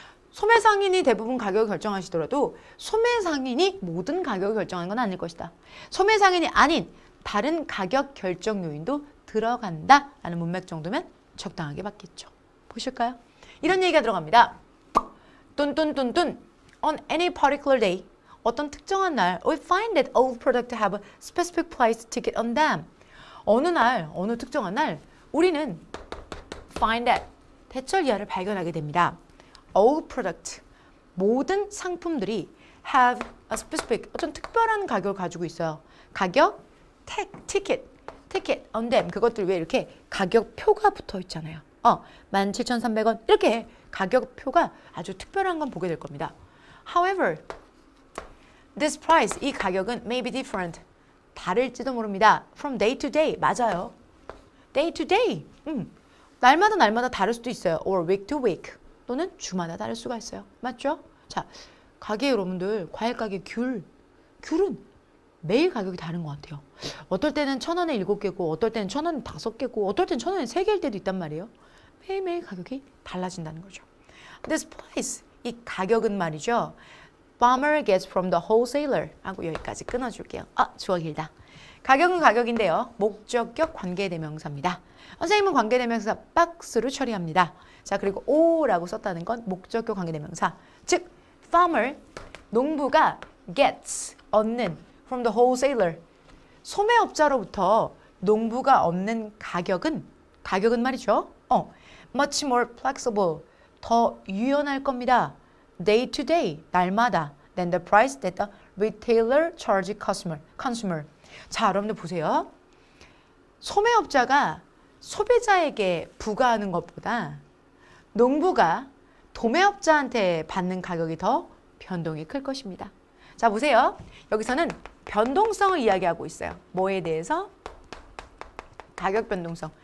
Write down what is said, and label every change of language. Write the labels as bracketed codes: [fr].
[ko] 소매 상인이 대부분 가격을 결정하시더라도 소매 상인이 모든 가격을 결정하는 건 아닐 것이다. 소매 상인이 아닌 다른 가격 결정 요인도 들어간다 라는 문맥 정도면 적당하게 맞겠죠. 보실까요? 이런 얘기가 들어갑니다. [en] 뚠뚠뚠뚠 on any particular day, [ko] 어떤 특정한 날 [en] we find that all products have a specific price ticket on them. [ko] 어느 날, 어느 특정한 날 우리는 [en] find that, [ko] 대절 이하를 발견하게 됩니다. [en] all product, [ko] 모든 상품들이 [en] have a specific, [ko] 어떤 특별한 가격을 가지고 있어요. 가격, [en] ticket on them, [ko] 그것들 위에 이렇게 가격표가 붙어 있잖아요. 17,300원 이렇게 가격표가 아주 특별한 건 보게 될 겁니다. [en] However, this price, [ko] 이 가격은 [en] may be different, [ko] 다를지도 모릅니다. [en] From day to day, [ko] 맞아요. [en] Day to day, [ko] 날마다 다를 수도 있어요. Or week to week, 또는 주마다 다를 수가 있어요. 맞죠? 자, 가게 여러분들, 과일 가게 귤은 매일 가격이 다른 것 같아요. 어떨 때는 1,000원에 7개고, 어떨 때는 1,000원에 5개고, 어떨 때는 1,000원에 3개일 때도 있단 말이에요. 매일매일 가격이 달라진다는 거죠. [en] This price, [ko] 이 가격은 말이죠. [en] Farmer gets from the wholesaler [ko] 하고 여기까지 끊어줄게요. 주어 길다. 가격은 가격인데요. 목적격 관계대명사입니다. 선생님은 관계대명사 박스로 처리합니다. 자, 그리고 o라고 썼다는 건 목적격 관계대명사. 즉, farmer, 농부가 [en] gets, [ko] 얻는 [en] from the wholesaler, [ko] 소매업자로부터 농부가 얻는 가격은 말이죠. [en] much more flexible, [ko] 더 유연할 겁니다. [en] day to day, [ko] 날마다 [en] than the price that the retailer charge consumer. [ko] 자, 여러분들 보세요. 소매업자가 소비자에게 부과하는 것보다 농부가 도매업자한테 받는 가격이 더 변동이 클 것입니다. 자, 보세요. 여기서는 변동성을 이야기하고 있어요. 뭐에 대해서? 가격 변동성.